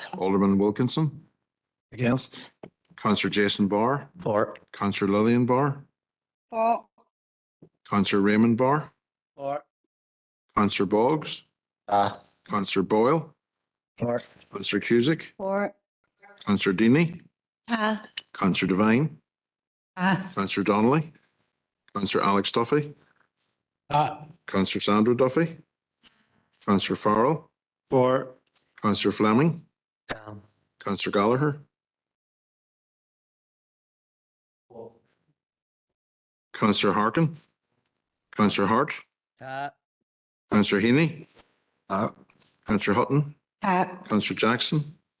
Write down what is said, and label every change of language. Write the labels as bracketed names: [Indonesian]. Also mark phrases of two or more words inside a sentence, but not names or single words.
[English] Alderman Wilkinson, Against. Councillor Jason Barr, For. Councillor Lillian Barr, For. Councillor Raymond Barr, For. Councillor Boggs, Councillor Boyle, For. Councillor Cusick, For. Councillor Deany, Councillor Devine, Councillor Donnelly, Councillor Alex Duffy, Councillor Sandra Duffy, Councillor Farrell, For. Councillor Fleming, Councillor Gallagher, Councillor Harkin, Councillor Hart, Councillor Heaney, Councillor Hutton, Councillor Jackson,